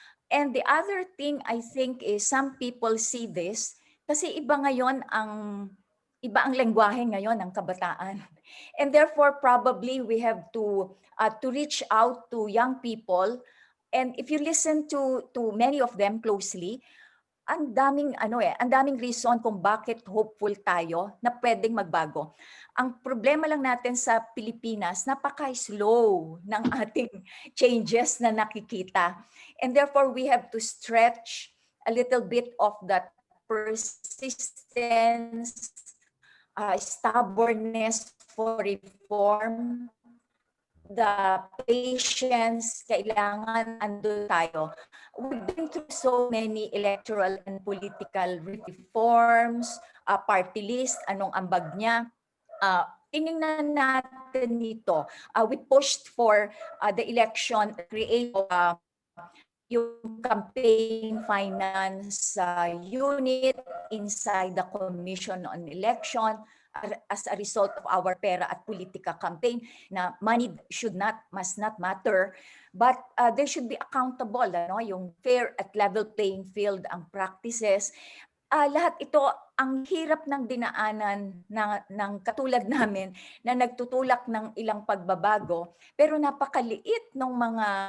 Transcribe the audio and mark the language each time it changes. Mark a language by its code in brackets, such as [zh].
[en] And the other thing I think is some people see this [tl] kasi iba ang lengguwahe ngayon ng kabataan. [en] And therefore probably we have to reach out to young people, and if you listen to many of them closely, [tl] ang daming reason kung bakit hopeful tayo na pwedeng magbago. Ang problema lang natin sa Pilipinas, napaka-slow ng ating changes na nakikita. [en] And therefore, we have to stretch a little bit of that persistence, stubbornness for reform, the patience, [tl] kailangan ando tayo. [en] We've been through so many electoral and political reforms, party list, [tl] anong ambag niya. Tinignan natin nito. [en] We pushed for the election, create yung campaign finance unit inside the Commission on Election as a result of our [tl] pera at politika [en] campaign na money must not matter, but they should be accountable, yung fair at level playing field ang practices. [tl] Lahat ito ang hirap ng dinaanan ng katulad namin na nagtutulak ng ilang pagbabago, pero napakaliit ng mga